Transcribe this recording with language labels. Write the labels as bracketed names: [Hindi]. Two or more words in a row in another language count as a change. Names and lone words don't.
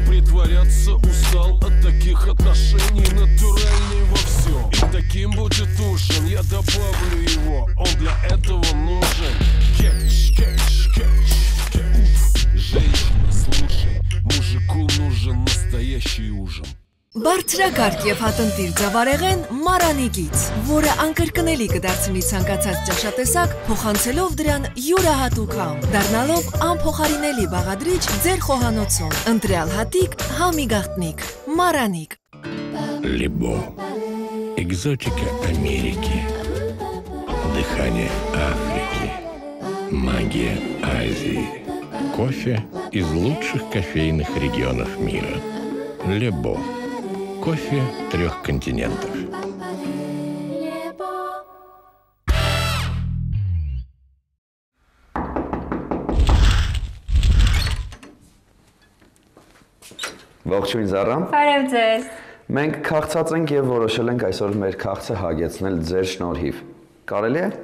[Russian] Притворяться устал от таких отношений. Натуральный во всем, и таким будет ужин. Я добавлю его, он для этого нужен. Кетч, кетч, кетч, кетч. Женщина, слушай, мужику нужен настоящий ужин. [Armenian] Բարձրակարգ և հատնտիր ձավարեղեն մարանիկից, որը անկրկնելի կդարձնի ցանկացած ճաշատեսակ, փոխանցելով դրան յուրահատուկ համ, դառնալով անփոխարինելի բաղադրիչ ձեր խոհանոցում, ընտրյալ հատիկ, համի գաղտնիք, մարանիկ։ [Russian] Лебо. Экзотика Америки. Дыхание Африки. Магия Азии. Кофе из лучших кофейных регионов мира. Лебо. Кофе 3 континентов. [Armenian] Ողջույն Զարա։ Բարև ձեզ։ Մենք քաղցած ենք եւ որոշել ենք այսօր մեր քաղցը հագեցնել ձեր շնորհիվ։ Կարելի է։